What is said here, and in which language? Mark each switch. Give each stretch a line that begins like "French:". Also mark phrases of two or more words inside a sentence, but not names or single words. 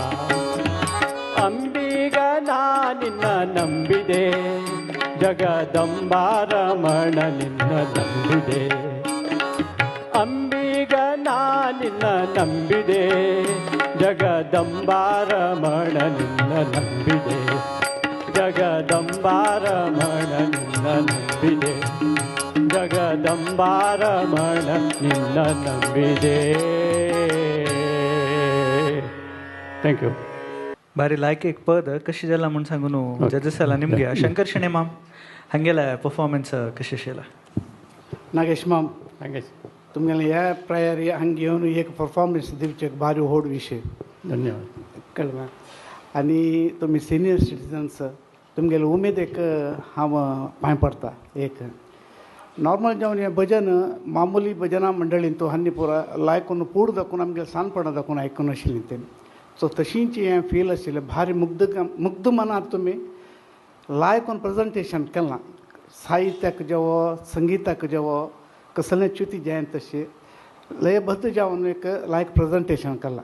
Kannada: ಅಂಬಿಗ ನಿನ್ನ ನಂಬಿದೆ ಜಗದಂಬಾರಮಣ ನಿನ್ನ ನಂಬಿದೆ ಅಂಬಿಗ ನಿನ್ನ ನಂಬಿದೆ ಜಗದಂಬಾರಮಣ ನಿನ್ನ ನಂಬಿದೆ ಜಗದಂಬಾರಮಣ ನಿನ್ನ ನಂಬಿದೆ ಜಗದಂಬಾರಮಣ ನಿನ್ನ ನಂಬಿದೆ
English: thank you
Konkani: बारी लायक पद कशी जाला म्हूण सांगून जजेस जाला निमगे शंकर शेणे माम हांगेला परफॉर्मन्स कशी आशिल्ला नागेश माम नागेश तुमगेले ह्या प्रायारी हांगा घेवन एक परफॉर्मन्स दिवचे भारी व्हड विशय धन्यवाद कळ्ळें आनी तुमी
English: senior citizens
Konkani: तुमगेले उमेद एक हांव पांय पडटा एक नॉर्मल जावन हें भजन मामुली भजना मंडळीन तूं हान्नी पुरा लायकून पूड दाखोवन आमगेले सानपणा दाखोवन आयकून आशिल्लीं तें सो तशींच हें फील आशिल्लें भारी मुग्ध मनात तुमी लायकून प्रेजेंटेशन केलां साहित्याक जेवो संगीताक जेवो कसलें च्युती जायन तशें लयबद्ध जावन एक लायक प्रेजेंटेशन केलां